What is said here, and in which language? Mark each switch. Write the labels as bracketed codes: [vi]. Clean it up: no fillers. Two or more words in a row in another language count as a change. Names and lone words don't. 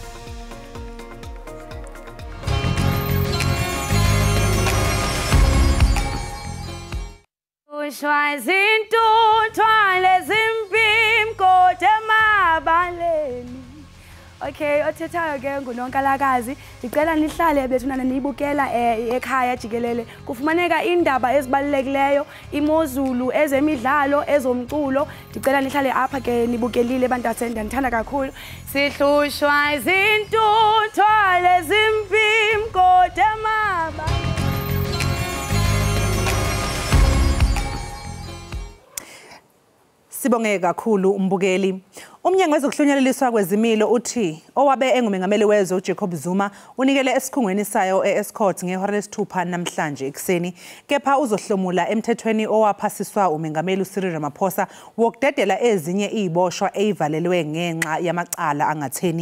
[xh] Okay, othethayo ke nguNonkalakazi ndicela nihlale bethunana niyibukela ekhaya jikelele kufumaneka indaba ezibalulekileyo imozulu ezemidlalo ezomculo ndicela nihlale apha ke nibukelile bantu ndithanda kakhulu sihlushwa izintuthwa lezimpi mgodi emabaleni Sibonge kakhulu umbukeli. [zu] Umnyango wezokuhlonyeleliswa kwezimilo uthi owabe engumengameli wezwe uJacob Zuma unikele esikhungweni sayo eEscort ngehora lesithupha namhlanje ekseni kepha uzohlomula emthethweni owaphasiswa umengameli uCyril Ramaphosa wokudedela ezinye iziboshwa ezivalelwe ngenxa yamacala angatheni.